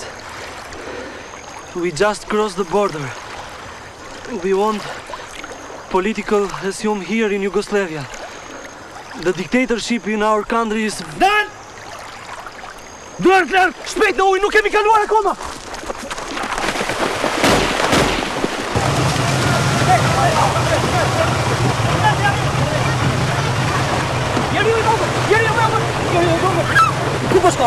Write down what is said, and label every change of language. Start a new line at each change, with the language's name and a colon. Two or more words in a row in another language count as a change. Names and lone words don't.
English: We just crossed the border. We want political assume here in Yugoslavia. The dictatorship in our country is... Dan!
Albanian: Duart larg, shpejt në ujë, nuk kemi kaluar akoma! Ku po shkon?